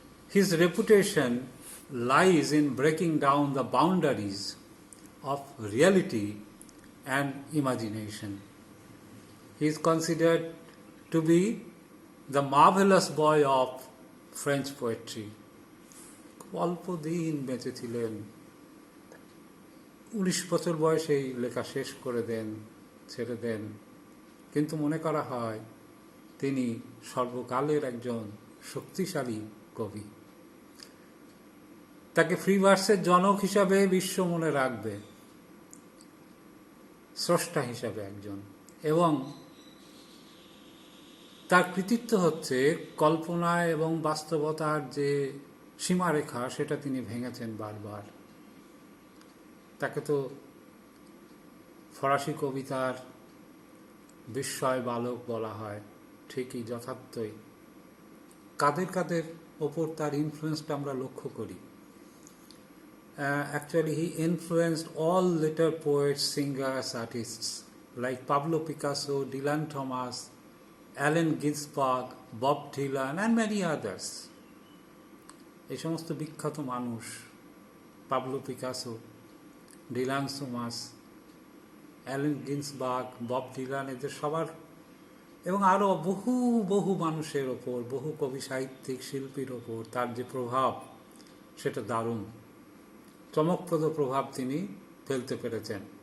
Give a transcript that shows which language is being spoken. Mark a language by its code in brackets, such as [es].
[en] His reputation lies in breaking down the boundaries of reality and imagination. He is considered to be the marvelous boy of French poetry. [bn] অল্প দিন বেঁচে ছিলেন, 19 বছর বয়সেই লেখা শেষ করে দেন, ছেড়ে দেন, কিন্তু মনে করা হয় তিনি সর্বকালের একজন শক্তিশালী কবি। তাকে ফ্রি ভার্সের জনক হিসাবে বিশ্ব মনে রাখবে, স্রষ্টা হিসাবে একজন, এবং তার কৃতিত্ব হচ্ছে কল্পনা এবং বাস্তবতার যে সীমারেখা সেটা তিনি ভেঙেছেন বারবার। তাকে তো ফরাসি কবিতার বিস্ময় বালক বলা হয়, ঠিকই, যথার্থই। কাদের কাদের ওপর তার ইনফ্লুয়েন্সটা আমরা লক্ষ্য করি। [en] Actually, he influenced all later poets, singers, artists like Pablo Picasso, Dylan Thomas, Allen Ginsberg, Bob Dylan and many others. [bn] এই সমস্ত বিখ্যাত মানুষ, Pablo Picasso, Dylan Thomas, Allen Ginsberg, Bob Dylan, এদের সবার এবং আরও বহু বহু মানুষের ওপর, বহু কবি সাহিত্যিক শিল্পীর ওপর তার যে প্রভাব, সেটা দারুণ, চমকপ্রদ প্রভাব তিনি ফেলতে পেরেছেন।